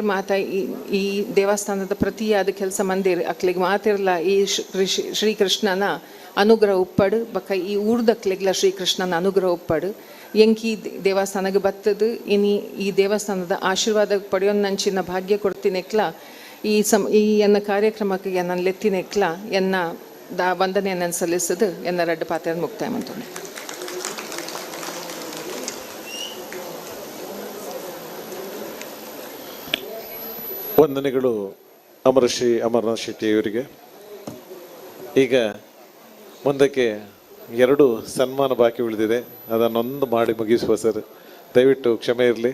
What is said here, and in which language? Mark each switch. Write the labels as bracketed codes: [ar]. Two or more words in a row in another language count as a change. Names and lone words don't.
[tcy] ಮಾತ ಈ ದೇವಸ್ಥಾನದ ಪ್ರತಿಯಾದ ಕೆಲಸ ಮಂದಿರ್ ಅಕ್ಲಿಗೆ ಮಾತಿರಲ್ಲ ಈ ಶ್ರೀಕೃಷ್ಣನ ಅನುಗ್ರಹ ಉಪ್ಪಡು ಬಕ್ಕ ಈ ಊರ್ದಕ್ಲೆಗ್ಲ ಶ್ರೀಕೃಷ್ಣನ ಅನುಗ್ರಹ ಉಪ್ಪಡು ಎಂಕಿ ದೇವಸ್ಥಾನಕ್ಕೆ ಬತ್ತದು ಇನಿ ಈ ದೇವಸ್ಥಾನದ ಆಶೀರ್ವಾದ ಪಡೆಯೋನ್ನಂಚಿನ ಭಾಗ್ಯ ಕೊಡ್ತೀನೆಕ್ಲ ಈ ಎನ್ನ ಕಾರ್ಯಕ್ರಮಕ್ಕೆ ನನ್ನ ಲೆತ್ತಿನೆಕ್ಲ ಎನ್ನ ವಂದನೆಯನ್ನು ಸಲ್ಲಿಸದು ಎನ್ನ ರಡ್ಡು ಪಾತ್ರ [kn] ಮುಕ್ತಾಯ ಮಾಡ್ತೇನೆ. ವಂದನೆಗಳು ಅಮರಶ್ರೀ ಅಮರನಾಥ್ ಶೆಟ್ಟಿಯವರಿಗೆ. ಈಗ ಮುಂದಕ್ಕೆ 2 ಸನ್ಮಾನ ಬಾಕಿ ಉಳಿದಿದೆ, ಅದನ್ನೊಂದು ಮಾಡಿ ಮುಗಿಸುವ ಸರ್, ದಯವಿಟ್ಟು ಕ್ಷಮೆ ಇರಲಿ.